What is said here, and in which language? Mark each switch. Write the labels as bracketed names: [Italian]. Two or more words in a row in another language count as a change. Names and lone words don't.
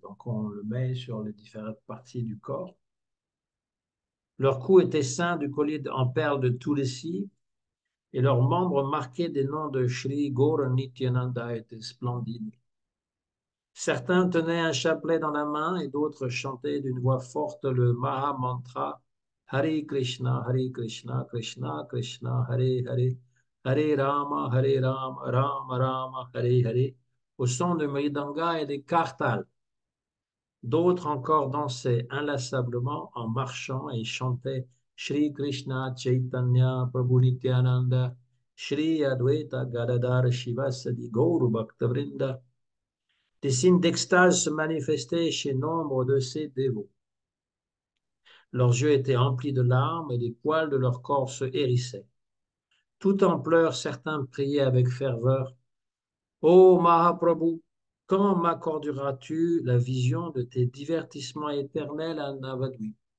[French] Donc on le met sur les différentes parties du corps. Leur cou était ceint du collier en perles de Tulsi, et leurs membres marqués des noms de Shri Gaura Nityananda étaient splendides. Certains tenaient un chapelet dans la main et d'autres chantaient d'une voix forte le Maha Mantra [Sanskrit] Hare Krishna, Krishna Krishna, Hare Hare, Hare Rama, Rama Rama, Hare Hare, [French] au son de mridanga et des kartals. D'autres encore dansaient inlassablement en marchant et chantaient Shri Krishna Chaitanya Prabhu Nityananda, Shri Advaita Gadadhar Shivasadi Gauru Bhaktavrinda. Des signes d'extase se manifestaient chez nombre de ces dévots. Leurs yeux étaient emplis de larmes et les poils de leur corps se hérissaient. Tout en pleurs, certains priaient avec ferveur. Ô Mahaprabhu, quand m'accorderas-tu la vision de tes divertissements éternels à Navadvip?